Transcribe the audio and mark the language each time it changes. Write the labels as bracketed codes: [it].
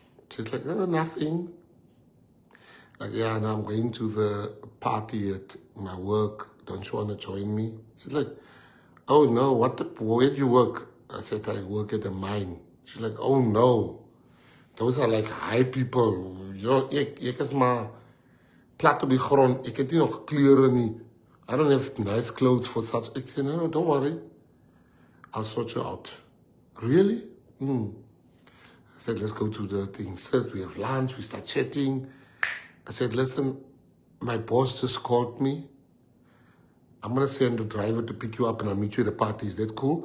[en] She's like, oh, nothing. Like, yeah, now I'm going to the party at my work. Don't you want to join me? She's like, oh, no, where do you work? I said, I work at a mine. She's like, oh, no. Those are like high people. [af] Ek is maar plat op die grond. Ek het nie nog klere nie. [en] I don't have nice clothes for such. Ek said, no, don't worry. I'll sort you out. Really? I said, let's go to the thing. Said, we have lunch. We start chatting. I said, listen, my boss just called me. I'm going to send a driver to pick you up and I'll meet you at the party. Is that cool?